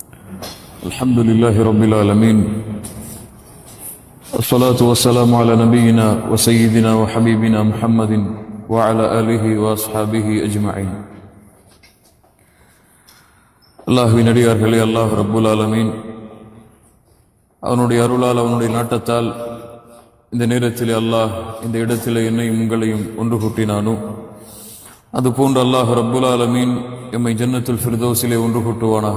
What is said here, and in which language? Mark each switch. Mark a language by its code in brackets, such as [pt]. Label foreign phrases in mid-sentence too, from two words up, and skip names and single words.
[ar] الحمد لله رب العالمين، الصلاة والسلام على نبينا وسيدنا وحبيبنا محمد وعلى آله وأصحابه أجمعين. [ta] அல்லாஹ்வின் அடியார்களே, [ar] الله رب العالمين [ta] அவனுடைய அருளால் அவனுடைய நாட்டத்தால் இந்த நேரத்திலே அல்லாஹ் இந்த இடத்திலே என்னையும் உங்களையும் ஒன்று கூட்டினானோ அதுபோன்று [ar] الله رب العالمين [ta] எம்மை ஜன்னத்துல் ஃபிர்தௌஸிலே ஒன்று கூட்டுவானாக.